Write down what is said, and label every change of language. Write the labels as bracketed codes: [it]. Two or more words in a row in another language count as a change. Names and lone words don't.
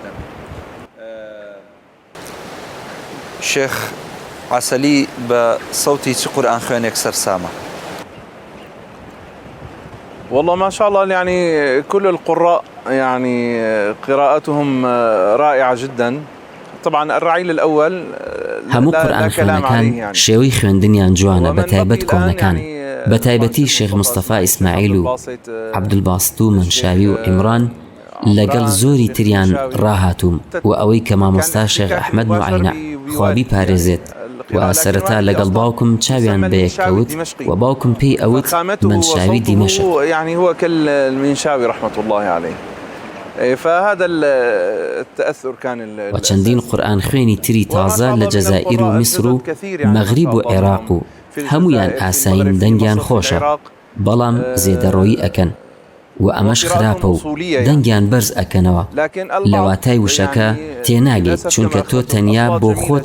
[ar] شيخ عسلي بصوتي قرآن خوانك سرسامة. والله ما شاء الله يعني كل القراء يعني قراءتهم رائعة جدا. طبعا الرعيل الأول [ckb] هەموو قورئان خوێنەکان شێوەی خوێندنیان جوانە بەتایبەت کۆنەکان بەتایبەتی شێخ مستەفا ئیسماعیل و عەبدولباست و منشاوی و عیمران لەگەڵ زۆری تریان ڕاهاتووم و ئەوەی کە مامۆستا شێخ ئەحمەد موعینە خوابی پارێزێت و سەرەتا لەگەڵ باوکم چاویان بەیەکەوت و باوکم پێی ئەوت منشاوی دیمەشق [ar] يعني هو كالمنشاوي رحمة الله عليه. فهذا التأثر كان [ckb] وچەندین قورئان خوێنی تری تازە لە جەزائیر و میسر و مەغریب و عێراق و هەمویان ئاساین دەنگیان خۆشە بەڵام زێدەڕۆیی ئەکەن و ئەمەش خراپە و دەنگیان بەرز ئەکەنەوە لە واتای وشەکە تێناگەیت چونکە تۆ تەنیا بۆ خۆت